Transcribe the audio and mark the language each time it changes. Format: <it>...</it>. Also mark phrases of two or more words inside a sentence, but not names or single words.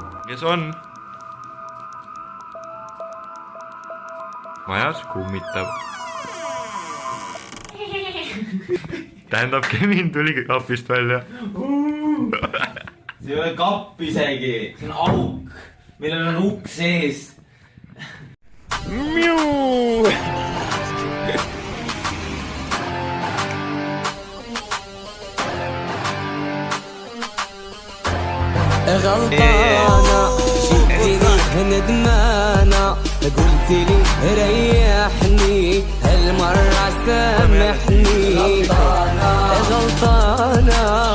<et>Kes on? Majas kummitab. Tähendab, Kevin tuli kapist välja. See ei ole kapp isegi, see on auk, millel on ukk sees.</et> <ar>غلطانة جيتيني ندمانة قلتيلي ريحني هالمرة سامحني غلطانة</ar>